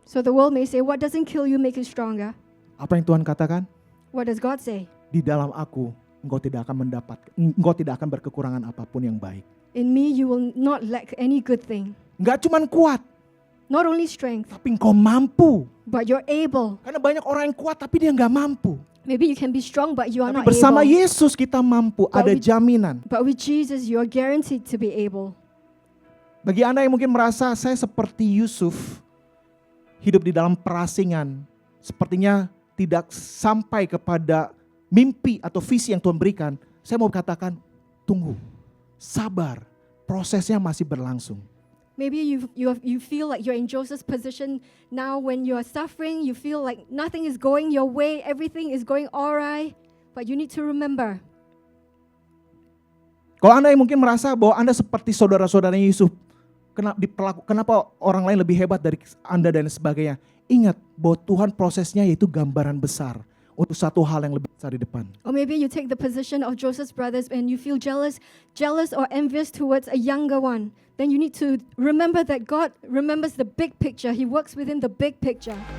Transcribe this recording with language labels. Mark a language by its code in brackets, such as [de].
[en] So the world may say, what doesn't kill you make you stronger? [id] Apa yang Tuhan katakan? [en] What does God say? [id] Di dalam aku, engkau tidak akan berkekurangan apapun yang baik. [en] In me you will not lack any good thing. [id] Enggak cuman kuat, [en] Not only strength, [id] tapi engkau mampu. [en] but you're able. [id] Karena banyak orang yang kuat tapi dia enggak mampu. [en] Maybe you can be strong, but you are [id] Tapi [en] not [id] bersama [en] able. [id] Yesus kita mampu, ada jaminan. [en] But with Jesus, you are guaranteed to be able. [id] Bagi Anda yang mungkin merasa saya seperti Yusuf, hidup di dalam perasingan, sepertinya tidak sampai kepada mimpi atau visi yang Tuhan berikan, saya mau katakan, tunggu, sabar, prosesnya masih berlangsung. [en] Maybe you feel like you're in Joseph's position now when you are suffering. You feel like nothing is going your way, everything is going alright. But you need to remember. [id] Kalau Anda yang mungkin merasa bahwa Anda seperti saudara-saudaranya Yusuf, kenapa orang lain lebih hebat dari Anda dan sebagainya, ingat bahwa Tuhan prosesnya yaitu gambaran besar untuk satu hal yang lebih besar di depan. [en] Or maybe you take the position of Joseph's brothers and you feel jealous or envious towards a younger one. Then you need to remember that God remembers the big picture. He works within the big picture.